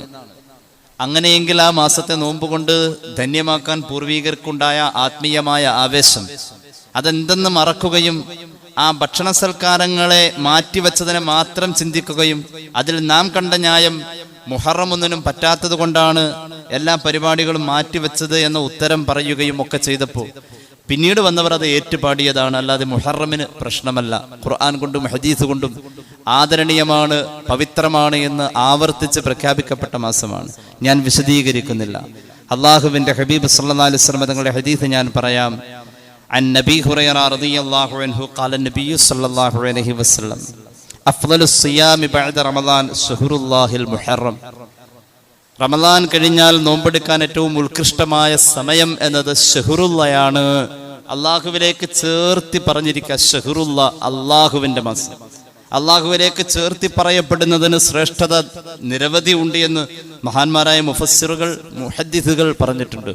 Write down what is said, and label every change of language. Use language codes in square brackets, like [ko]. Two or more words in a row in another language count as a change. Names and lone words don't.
[ml] അങ്ങനെയെങ്കിൽ ആ മാസത്തെ നോമ്പ് കൊണ്ട് ധന്യമാക്കാൻ പൂർവികർക്കുണ്ടായ ആത്മീയമായ ആവേശം അതെന്തെന്ന് മറക്കുകയും ആ ഭക്ഷണ സൽക്കാരങ്ങളെ മാറ്റിവെച്ചതിനെ മാത്രം ചിന്തിക്കുകയും അതിൽ നാം കണ്ട ന്യായം മുഹറം ഒന്നിനും പറ്റാത്തത് കൊണ്ടാണ് എല്ലാ പരിപാടികളും മാറ്റിവെച്ചത് എന്ന ഉത്തരം പറയുകയും ഒക്കെ ചെയ്തപ്പോൾ പിന്നീട് വന്നവർ അത് ഏറ്റുപാടിയതാണ്. അല്ലാതെ മുഹറമിന് പ്രശ്നമല്ല. ഖുർആൻ കൊണ്ടും ഹദീസ് കൊണ്ടും ആദരണീയമാണ്, പവിത്രമാണ് എന്ന് ആവർത്തിച്ച് പ്രഖ്യാപിക്കപ്പെട്ട മാസമാണ്. ഞാൻ വിശദീകരിക്കുന്നില്ല. അള്ളാഹുവിന്റെ ഹബീബ് [ar] صلى الله عليه وسلم [ml] തങ്ങളുടെ ഹദീസ് ഞാൻ പറയാം. [ar] عن نبي هريرة رضي الله عنه قال النبي صلى الله عليه وسلم أفضل الصيام بعد رمضان شهر الله المحرم. [ml] റമളാൻ കഴിഞ്ഞാൽ നോമ്പെടുക്കാൻ ഏറ്റവും ഉത്കൃഷ്ടമായ സമയം എന്നത് ഷഹ്റുല്ലയാണ്. അള്ളാഹുവിലേക്ക് ചേർത്തി പറഞ്ഞിരിക്കുക ഷഹ്റുല്ല, അള്ളാഹുവിന്റെ മാസം. അള്ളാഹുവിലേക്ക് ചേർത്തി പറയപ്പെടുന്നതിന് ശ്രേഷ്ഠത നിരവധി ഉണ്ട് എന്ന് മഹാന്മാരായ മുഫസ്സിറുകൾ, മുഹദ്ദിസുകൾ പറഞ്ഞിട്ടുണ്ട്.